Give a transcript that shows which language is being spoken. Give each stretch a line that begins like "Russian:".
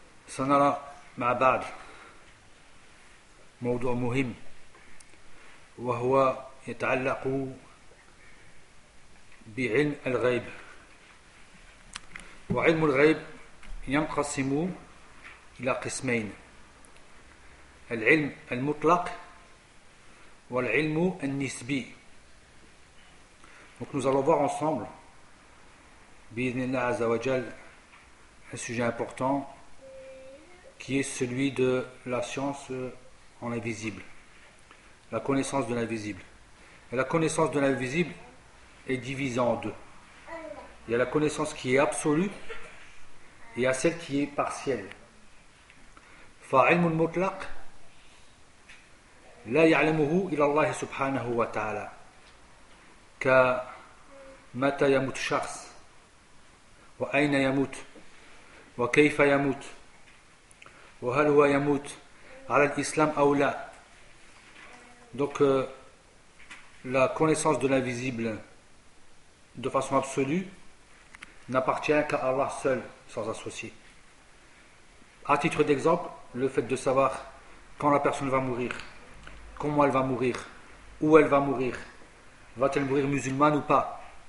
Arabic: سنرى مع بعض موضوع مهم وهو يتعلق بعلم الغيب وعلم الغيب ينقسم إلى قسمين العلم المطلق والعلم النسبي
French: donc nous allons voir ensemble
Arabic: بإذن الله عز وجل
French: un sujet important qui est celui de la science en l'invisible, la connaissance de l'invisible. Et la connaissance de l'invisible est divisée en deux. Il y a la connaissance qui est absolue et il y a celle qui est partielle.
Arabic: فَعِلْمُ الْمُطْلَقِ لَا يَعْلَمُهُ إِلَى اللَّهِ سُبْحَانَهُ وَتَعَالَى كَمَتَى يَمُوتُ شَخْصٌ وَأَيْنَ يَمُوتُ وَكَيْفَ يَمُوتُ وهل هو يموت على الإسلام أو لا.
French: Donc la connaissance de l'invisible de façon absolue n'appartient qu'à Allah seul, sans associé. À titre d'exemple, le fait de savoir quand la personne va mourir, comment elle va mourir, où elle va mourir, va-t-elle mourir musulmane ou pas.